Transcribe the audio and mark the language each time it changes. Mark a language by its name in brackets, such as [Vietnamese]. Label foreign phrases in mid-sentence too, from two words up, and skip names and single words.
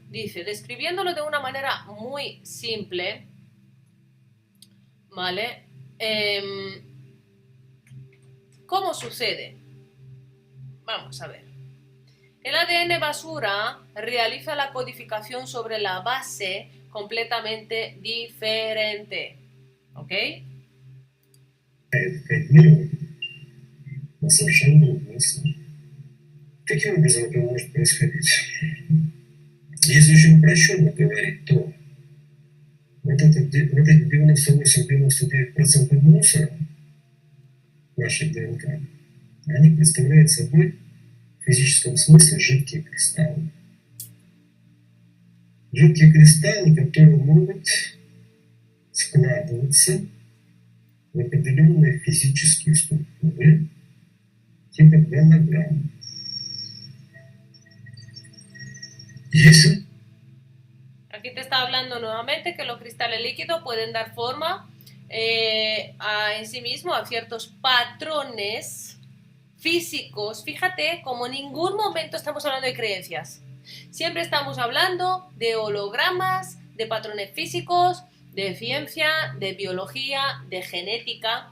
[Spanish] Dice, describiéndolo de una manera muy simple, ¿vale? ¿Cómo sucede? Vamos a ver. El ADN basura realiza la codificación sobre la base completamente diferente. ¿Ok? [Russian] Кодирование на совершенно другой основе. Каким образом это может происходить? Если очень упрощенно говорить, то вот это 98-99% мусора нашей ДНК, они представляют собой в физическом смысле жидкие кристаллы. Жидкие кристаллы, которые могут складываться в определенные физические структуры, типа голограмм. [Spanish] Y eso, Aquí te está hablando nuevamente que los cristales líquidos pueden dar forma en sí mismo a ciertos patrones físicos. Fíjate, como en ningún momento estamos hablando de creencias. Siempre estamos hablando de hologramas, de patrones físicos, de ciencia, de biología, de genética.